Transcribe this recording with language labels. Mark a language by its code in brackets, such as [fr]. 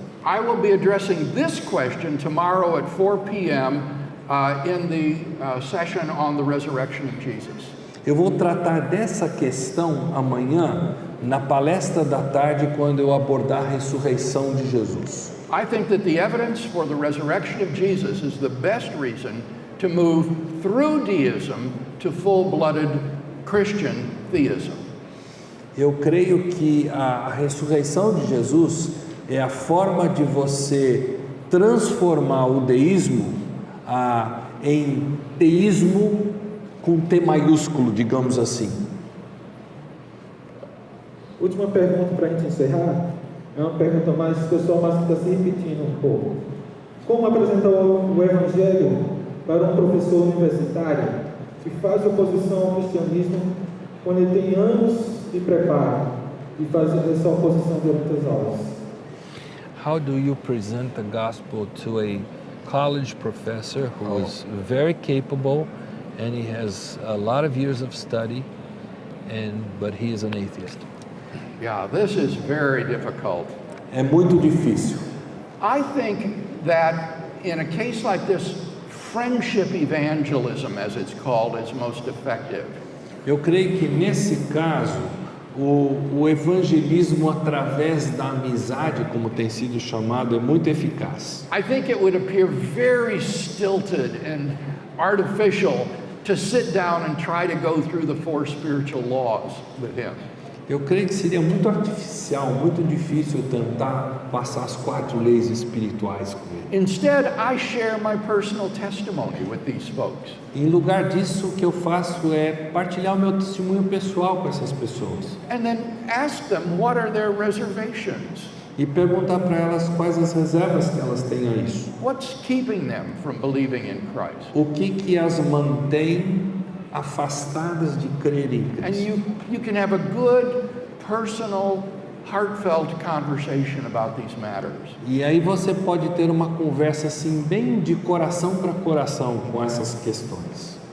[en] I will be addressing this question tomorrow at 4 p.m. In the session on the resurrection of Jesus. [pt] Eu vou tratar dessa questão amanhã na palestra da tarde quando eu abordar a ressurreição de Jesus. [en] I think that the evidence for the resurrection of Jesus is the best reason to move through deism to full-blooded Christian theism. [pt] Eu creio que a ressurreição de Jesus é a forma de você transformar o deísmo em teísmo com T maiúsculo, digamos assim. Última pergunta para a gente encerrar. É uma pergunta mais pessoal, mas que está se repetindo um pouco. Como apresentar o Evangelho para um professor universitário que faz oposição ao cristianismo quando ele tem anos de preparo e faz essa oposição durante as aulas? [en] How do you present the gospel to a college professor who is very capable and he has a lot of years of study, but he is an atheist? Yeah, this is very difficult. [pt] É muito difícil. [en] I think that in a case like this, friendship evangelism, as it's called, is most effective. [pt] Eu creio que nesse caso, o evangelismo através da amizade, como tem sido chamado, é muito eficaz. [en] I think it would appear very stilted and artificial to sit down and try to go through the 4 spiritual laws with him. [pt] Eu creio que seria muito artificial, muito difícil tentar passar as 4 leis espirituais com ele. [en] Instead, I share my personal testimony with these folks. [pt] Em lugar disso, o que eu faço é partilhar o meu testemunho pessoal com essas pessoas [en] And then ask them what are their reservations? [pt] e perguntar para elas quais as reservas que elas têm a isso. [en] What's keeping them from believing in Christ? [pt] O que as mantém afastadas de crer em [en] And [pt] Cristo. [en] you can have a good, personal, heartfelt conversation about these matters. [pt] E aí você pode ter uma conversa assim bem de coração para coração com essas questões.